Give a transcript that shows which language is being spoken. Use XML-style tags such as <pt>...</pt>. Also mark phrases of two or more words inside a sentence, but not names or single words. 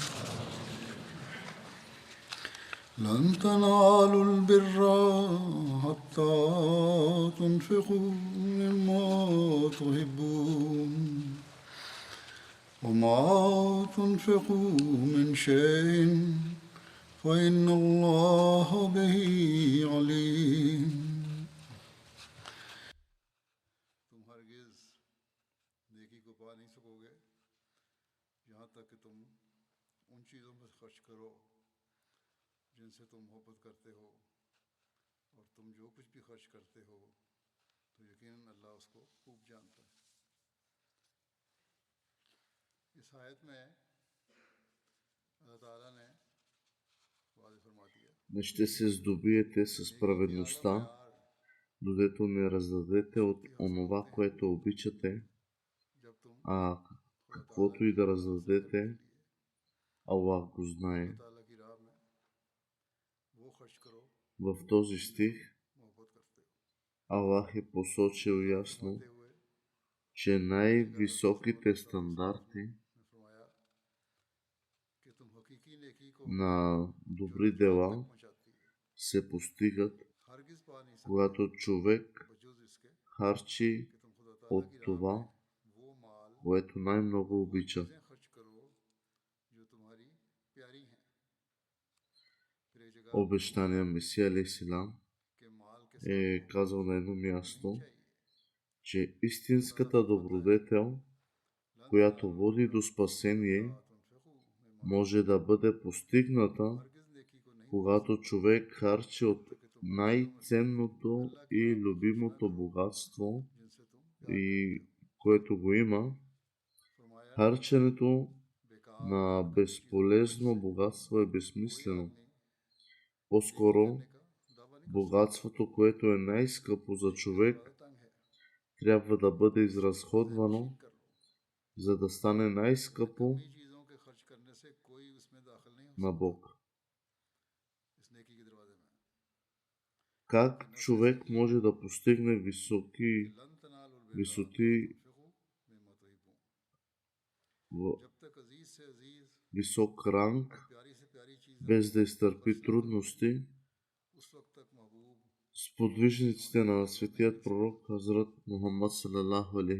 <ar>لن تنالوا البر حتى تنفقوا مما تحبون وما تنفقوا من شيء فإن الله به عليم</ar> <ur>تم ہرگز نیکی کو پا نہیں سکو گے یہاں تک کہ تم ان چیزوں پر خرچ کرو جن سے تم محبت کرتے ہو اور تم جو کچھ بھی خرچ کرتے ہو تو یقیناً اللہ اس کو خوب جانتا ہے. اس آیت میں اللہ تعالیٰ نے واضح فرما دیا</ur> <bg>Не ще се здобиете със праведността, додето не раздадете от онова, което обичате,</bg> <ur>جب تم</ur> <bg>а</bg> <ur>خدا تعالیٰ</ur> <bg>каквото</bg> <ur>की</ur> <bg>и да</bg> <ur>راہ حاصل کرنے</ur> <bg>раздадете,</bg> <ur>کے لیے</ur> <bg>Аллах го</bg> <ur>खुदा</ur> <bg>знае.</bg> <ur>تعالیٰ کی راہ میں وہ خرچ کرو</ur> <bg>В този стих</bg> <ur>محبت کرتے ہو.</ur> <bg>Аллах е посочил</bg> <ur>ये</ur> <bg>ясно,</bg> <ur>فرماتے ہوئے</ur> <bg>че</bg> <ur>اللہ رسول</ur> <bg>най-високите</bg> <ar>صلی اللہ علیہ وسلم</ar> <bg>стандарти</bg> <ur>نے فرمایا کہ تم حقیقی نیکی کو</ur> <bg>на</bg> <ur>जो</ur> <bg>добри</bg> <ur>نجات تک</ur> <bg>дела</bg> <ur>پہنچاتی ہے</ur> <bg>се постигат,</bg> <ur>ہرگز پا نہیں سکتے</ur> <bg>когато човек</bg> <ur>بجز اس کے</ur> <bg>харчи</bg> <ur>کہ تم خدا تعالیٰ</ur> <bg>от</bg> <ur>کی راہ میں</ur> <bg>това,</bg> <ur>وہ مال</ur> <bg>което най-много</bg> <ur>वो</ur> <bg>обича.</bg> <ur>چیزیں خرچ کرو جو تمہاری پیاری ہیں. پھر ایک جگہ آپ نے</ur> <bg>Обещания Месия алейхиссалам</bg> <ur>کہ مال کے ساتھ</ur> <bg>е</bg> <ur>मोहब्बत</ur> <bg>казал на едно</bg> <ur>नहीं</ur> <bg>място,</bg> <ur>चाहिए।</ur> <bg>че</bg> <ur>اللہ تعالیٰ</ur> <bg>истинската</bg> <ur>فرماتا ہے</ur> <bg>добродетел,</bg> <ar>लन</ar> <bg>която</bg> <ar>तनालुल</ar> <bg>води</bg> <ar>बिर्रा</ar> <bg>до</bg> <ar>हत्ता</ar> <bg>спасение,</bg> <ar>تنفقوا مما</ar> <bg>може да</bg> <ar>तुहिब्बून।</ar> <bg>бъде</bg> <ur>तुम</ur> <bg>постигната,</bg> <ur>ہرگز نیکی کو نہیں پا</ur> <bg>когато</bg> <ur>सकते</ur> <bg>човек харчи</bg> <ur>जब</ur> <bg>от</bg> <ur>تک کہ تم ان چیزوں میں سے</ur> <bg>най-ценното</bg> <ur>اللہ کی راہ</ur> <bg>и</bg> <ur>میں خرچ نہ</ur> <bg>любимото</bg> <ur>करो</ur> <bg>богатство,</bg> <ur>جن سے تم پیار کرتے</ur> <bg>и</bg> <ur>हो।</ur> <bg>което го има.</bg> <ur>फरमाया</ur> <bg>Харченето</bg> <ur>बेकार</ur> <bg>на</bg> <ur>گھریلو چیزوں کی وجہ</ur> <bg>безполезно</bg> <ur>से</ur> <bg>богатство е</bg> <ur>कोई</ur> <bg>безсмислено.</bg> <ur>آدمی نیکی</ur> <bg>По-скоро</bg> <ur>کرنے کا دعویٰ نہیں کر سکتا.</ur> <bg>богатството, което е най-скъпо за</bg> <ur>نیکی کا دروازہ</ur> <bg>човек,</bg> <ur>تنگ ہے,</ur> <bg>трябва да бъде</bg> <ur>اس سے ذہن نشین</ur> <bg>изразходвано,</bg> <ur>کر لو.</ur> <bg>за да стане най-скъпо</bg> <ur>نکمی چیزوں کے خرچ کرنے سے کوئی اس میں داخل نہیں ہو</ur> <bg>на</bg> <ur>सकता</ur> <bg>Бог.</bg> <ur>اس نیکی کے دروازے میں.</ur> <bg>Как</bg> <ur>کہ نسل سے</ur> <bg>човек</bg> <ur>ये</ur> <bg>може</bg> <ur>है</ur> <bg>да постигне</bg> <ur>कि</ur> <bg>високи</bg> <ar>لن تنالوا البر حتى</ar> <bg>висоти,</bg> <ar>تنفقوا مما تحبون.</ar> <bg>в</bg> <ur>جب تک عزیز سے عزیز</ur> <bg>висок ранг,</bg> <ur>اور پیاری سے پیاری چیز نہ</ur> <bg>без да</bg> <ur>खर्च</ur> <bg>изтърпи</bg> <ur>نہ کرو</ur> <bg>трудности.</bg> <ur>اس وقت تک محبوب</ur> <bg>Сподвижниците</bg> <ur>तुम्हारे</ur> <bg>на</bg> <ur>قریب نہیں</ur> <bg>светият</bg> <ur>آ سکتے.</ur> <bg>пророк Хазрат Мухаммад</bg> <ar>صلى الله عليه</ar>